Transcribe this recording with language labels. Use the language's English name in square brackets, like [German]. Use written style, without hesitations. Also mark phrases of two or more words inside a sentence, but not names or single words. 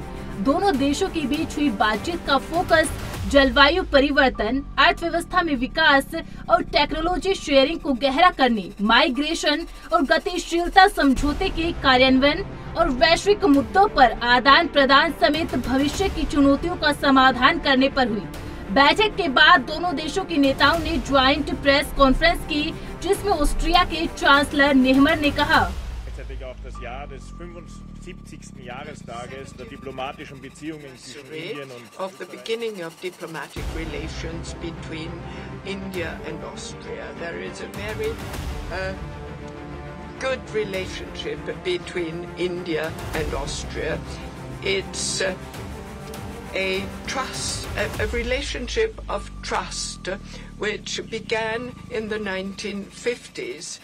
[Hindi] दोनों देशों के बीच हुई बातचीत का फोकस जलवायु परिवर्तन, अर्थव्यवस्था में विकास और [English] technology sharing [Hindi] को गहरा करने, माइग्रेशन और गतिशीलता समझौते के कार्यान्वयन और वैश्विक मुद्दों पर आदान प्रदान समेत भविष्य की चुनौतियों का समाधान करने पर हुई। बैठक के बाद दोनों देशों के नेताओं ने [English] joint press conference [Hindi] की, जिसमें ऑस्ट्रिया के चांसलर नेहमर ने कहा, [German] das Jahr des 75. Jahrestages der diplomatischen Beziehungen zwischen Indien und [English] of the beginning of diplomatic relations between India and Austria. There is a very good relationship between India and Austria. It's a trust, a relationship of trust, which began in the 1950s.